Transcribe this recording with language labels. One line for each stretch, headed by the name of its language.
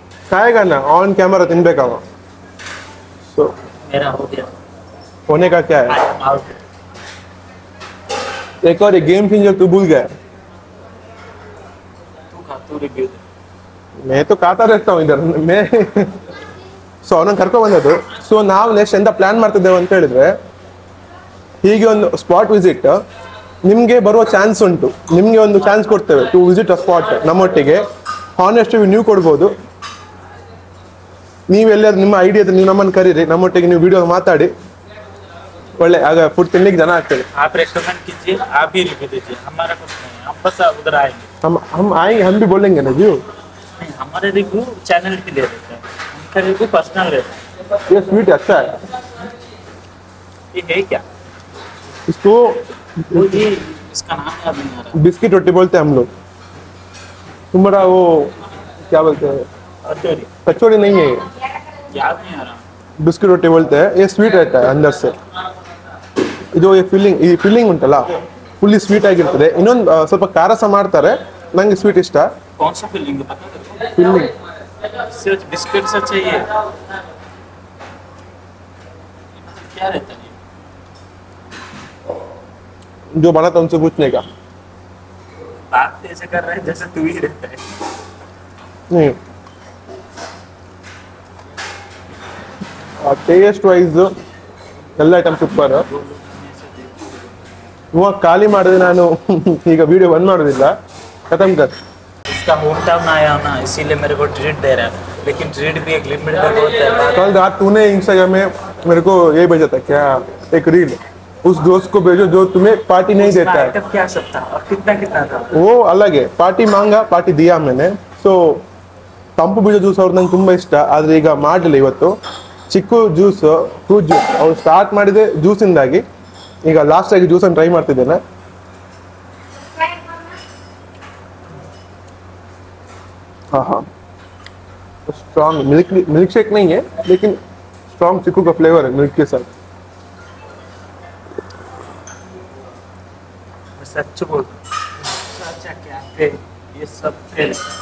Hindi: खाएगा ना on camera ತಿನ್ಬೇಕವ. So मेरा हो गया. होने का क्या है? एक और गेम चेंजर तू भूल गया. तू रिव्यू. मैं तो खाता रहता हूँ इधर.
Kannada: मैं ಸೊ ಅವನನ್ನು ಕರ್ಕೊಂಡು ಬಂದದ್ದು. ಸೊ ನಾವು ನೆಕ್ಸ್ಟ್ ಎಂತ ಪ್ಲಾನ್ ಮಾಡ್ತಿದ್ದೇವೆ ಅಂತ ಹೇಳಿದ್ರೆ, ಹೀಗೆ ಒಂದು ಸ್ಪಾಟ್ ವಿಸಿಟ್ ನಿಮಗೆ ಬರುವ ಚಾನ್ಸ್ ಉಂಟು, ನಿಮಗೆ ಒಂದು ಚಾನ್ಸ್ ಕೊಡ್ತೇವೆ
English: to visit a spot
Kannada: ನಮ್ಮೊಟ್ಟಿಗೆ. ಹಾನೆಸ್ಟ್ ರಿವ್ಯೂ ನೀವು ಕೊಡ್ಬೋದು. ನೀವೆಲ್ಲಾದ್ರೂ ನಿಮ್ಮ ಐಡಿಯಾ ನೀವು ನಮ್ಮನ್ನು ಕರೀರಿ, ನಮ್ಮೊಟ್ಟಿಗೆ ನೀವು ವಿಡಿಯೋ ಮಾತಾಡಿ, ಒಳ್ಳೆ ಆಗ ಫುಡ್ ತಿನ್ಲಿಕ್ಕೆ ಜನ ಆಗ್ತದೆ.
Hindi: आप रेकमेंड कीजिए, आप भी रिव्यू दीजिए, हमारा कुछ नहीं है, हम बस उधर आएंगे. हम आएंगे, हम भी बोलेंगे ना जी. नहीं, हमारे रिव्यू चैनल पे दे देते हैं, उनका रिव्यू पर्सनल रहता है. ये स्वीट अच्छा है. ये है क्या? इसको वो जी इसका नाम याद नहीं आ रहा. बिस्किट रोटी बोलते हैं हम लोग. तुम्हारा वो क्या बोलते हैं, कचौरी कचौड़ी नहीं है ये, याद नहीं आ रहा. बिस्किट रोटी बोलते हैं. ये स्वीट रहता है अंदर से.
Kannada: ಇದು ಈ ಫಿಲ್ಲಿಂಗ್ ಉಂಟಲ್ಲ ಫುಲ್ಲಿ ಸ್ವೀಟ್ ಆಗಿರ್ತದೆ. ಇನ್ನೊಂದು ಸ್ವಲ್ಪ ಖಾರ ಸಹ ಮಾಡ್ತಾರೆ, ನಂಗೆ ಸ್ವೀಟ್ ಇಷ್ಟ.
Hindi: कौन सा फीलिंग पता है?
English: filling
Hindi: सिर्फ बिस्किट से चाहिए. क्या रहता है? जो बना था उनसे पूछने का. बात ऐसे कर रहे हैं जैसे तू ही रहता है.
Kannada: नहीं, ಟೇಸ್ಟ್ ವೈಸ್ ಎಲ್ಲ ಐಟಮ್ ಸೂಪರ್. ಇವಾಗ ಖಾಲಿ ಮಾಡಿದ್ರೆ ನಾನು ಈಗ ವಿಡಿಯೋ ಬಂದ್ ಮಾಡೋದಿಲ್ಲ.
Hindi: खत्म कर. इसका होम टाउन आया हूं ना, इसीलिए मेरे को ट्रीट दे रहा है, लेकिन ट्रीट भी एक लिमिट तक होता है. कल रात तूने इंस्टाग्राम में मेरे को ये भेजा था क्या, एक रील, उस दोस्त को भेजो जो तुम्हें पार्टी नहीं देता है. आइटम क्या सब था और कितना कितना था? वो अलग है. पार्टी मांगा, पार्टी दिया मैंने.
Kannada: ಸೊ ತಂಪು ಬೀಜ ಜ್ಯೂಸ್ ಅವ್ರು ನಂಗೆ ತುಂಬ ಇಷ್ಟ, ಆದರೆ ಈಗ ಮಾಡಲಿಲ್ಲ ಇವತ್ತು. ಚಿಕ್ಕು ಜ್ಯೂಸ್, ಫ್ರೂಟ್ ಜ್ಯೂಸ್ ಅವ್ರು ಸ್ಟಾರ್ಟ್ ಮಾಡಿದೆ ಜ್ಯೂಸಿಂದಾಗಿ, ಈಗ ಲಾಸ್ಟ್ ಆಗಿ ಜ್ಯೂಸನ್ನು ಟ್ರೈ ಮಾಡ್ತಿದ್ದೇನೆ.
Hindi: हाँ हाँ, स्ट्रॉन्ग मिल्क शेक नहीं है, लेकिन स्ट्रॉन्ग चिक्कू का फ्लेवर है मिल्क के साथ. सच बोल, अच्छा क्या है ये सब फेल.